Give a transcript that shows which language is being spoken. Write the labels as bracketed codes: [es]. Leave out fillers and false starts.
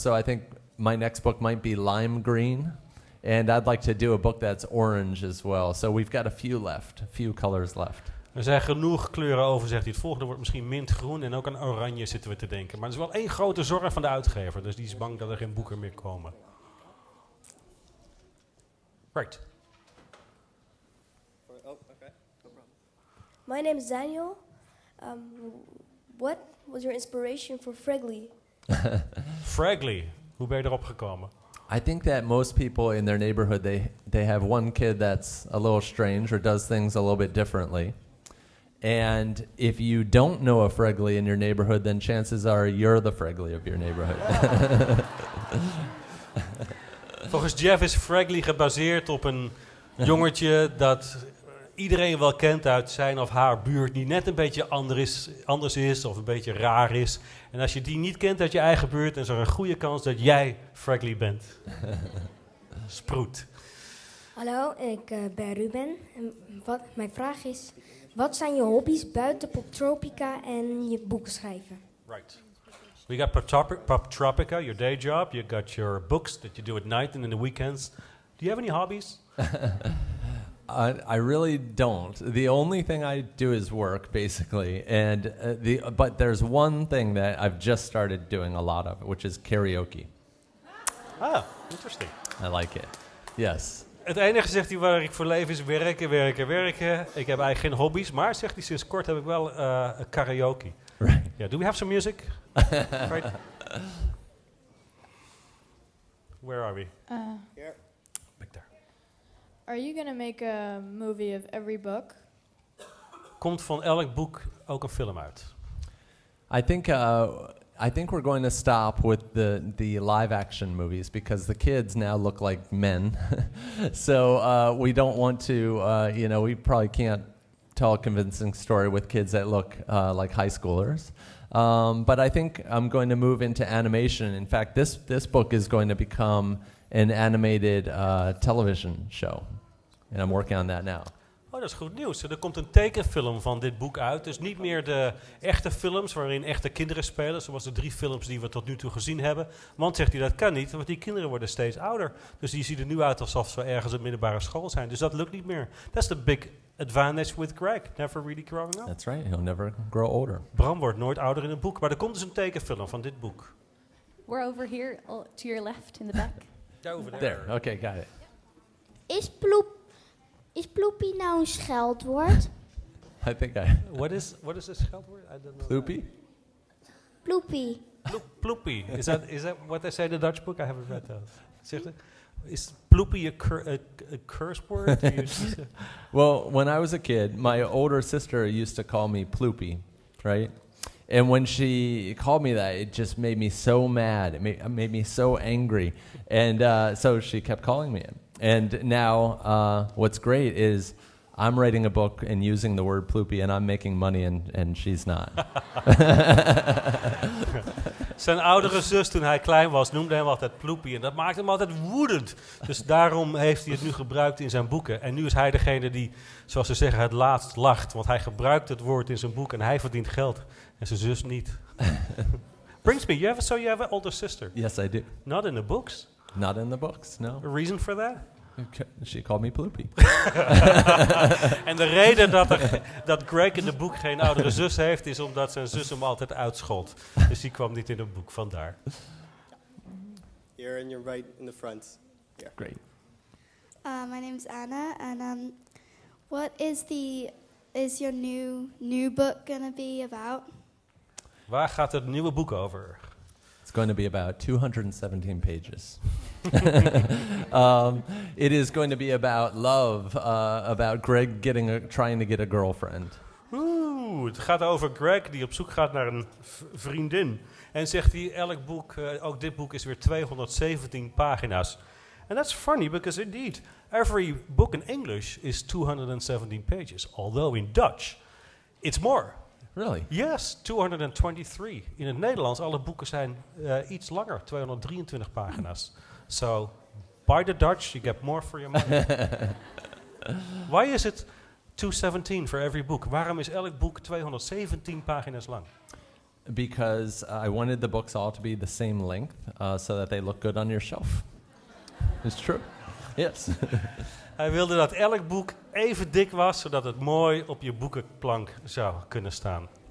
[en] So I think my next book might be lime green. And I'd like to do a book that's orange as well. So we've got a few colors left. [nl] Er zijn genoeg kleuren over, zegt hij. Het volgende wordt misschien mintgroen en ook aan oranje zitten we te denken. Maar er is wel één grote zorg van de uitgever. Dus die is bang dat er geen boeken meer komen. [en] Right. My name is Daniel. What was your inspiration for Fragley? [nl] Fragley, hoe ben je erop gekomen? [en] I think that most people in their neighborhood, they have one kid that's a little strange or does things a little bit differently. And if you don't know a Fragley in your neighborhood, then chances are you're the Fragley of your neighborhood. [nl] Volgens Jeff is Fragley gebaseerd op een jongetje dat iedereen wel kent uit zijn of haar buurt, die net een beetje anders is of een beetje raar is. En als je die niet kent uit je eigen buurt, dan is er een goede kans dat jij Fragley bent. Sproet. Hallo, ik ben Ruben. En mijn vraag is, wat zijn je hobby's buiten Poptropica en je boeken schrijven? [en] Right. We got Poptropica, your day job. You got your books that you do at night and in the weekends. Do you have any hobbies? I really don't. The only thing I do is work, basically. And but there's one thing that I've just started doing a lot of, which is karaoke. Ah, interesting. I like it. Yes. [nl] Het enige, zegt hij, waar ik voor leef is werken. Ik heb eigenlijk geen hobby's, maar, zegt hij, sinds kort heb ik wel karaoke. [en] Right. Yeah, do we have some music? Right. Where are we? Here. Back there. Are you going to make a movie of every book? [nl] Komt van elk boek ook een film uit? [en] I think we're going to stop with the live action movies because the kids now look like men. So we don't want to, we probably can't tell a convincing story with kids that look like high schoolers. But I think I'm going to move into animation. In fact, this book is going to become an animated television show. And I'm working on that now. [nl] Oh, dat is goed nieuws. Er komt een tekenfilm van dit boek uit. Dus niet meer de echte films waarin echte kinderen spelen, zoals de 3 films die we tot nu toe gezien hebben. Want, zegt hij, dat kan niet, want die kinderen worden steeds ouder. Dus die zien er nu uit alsof ze ergens op middelbare school zijn. Dus dat lukt niet meer. [en] That's the big advantage with Greg. Never really growing up. That's right. He'll never grow older. [nl] Bram wordt nooit ouder in een boek. Maar er komt dus een tekenfilm van dit boek. [en] We're over here, to your left, in the back. Over there. Okay, got it. [nl] Is ploepie nou een scheldwoord? [en] I think What is this scheldwoord? I don't know. Ploopy? Ploepie. Ploopy. Is that what they say in the Dutch book? I haven't read that. [nl] Zegt het? [en] Is ploopy a curse word? Well, when I was a kid, my older sister used to call me Ploopy, right? And when she called me that, it just made me so mad. It made me so angry. And so she kept calling me it. And now what's great is I'm writing a book and using the word ploopy, and I'm making money, and she's not. [nl] Zijn oudere zus, toen hij klein was, noemde hem altijd Ploepie. En dat maakte hem altijd woedend. Dus daarom heeft hij het nu gebruikt in zijn boeken. En nu is hij degene die, zoals ze zeggen, het laatst lacht. Want hij gebruikt het woord in zijn boek en hij verdient geld. En zijn zus niet. [en] Brings me, you have an older sister? Yes, I do. Not in the books? Not in the books, no. A reason for that? She called me Ploopy. [nl] En de reden dat Greg in het boek geen oudere zus heeft, is omdat zijn zus hem altijd uitschold. Dus die kwam niet in het boek, vandaar. [en] Here and you're right in the front. Yeah. Great. My name is Anna, and what is your new book gonna be about? [nl] Waar gaat het nieuwe boek over? [en] It's going to be about 217 pages. It is going to be about love, about Greg trying to get a girlfriend. [nl] Het gaat over Greg die op zoek gaat naar een vriendin. En zegt hij, elk boek, ook dit boek is weer 217 pagina's. [en] And that's funny because indeed, every book in English is 217 pages. Although in Dutch, it's more. Really? Yes, 223. [nl] In het Nederlands, alle boeken zijn iets langer, 223 pagina's. [en] So, buy the Dutch, you get more for your money. Why is it 217 for every book? [nl] Waarom is elk boek 217 pagina's lang? [en] Because I wanted the books all to be the same length, so that they look good on your shelf. It's true. Yes. [nl] Hij wilde dat elk boek even dik was, zodat het mooi op je boekenplank zou kunnen staan.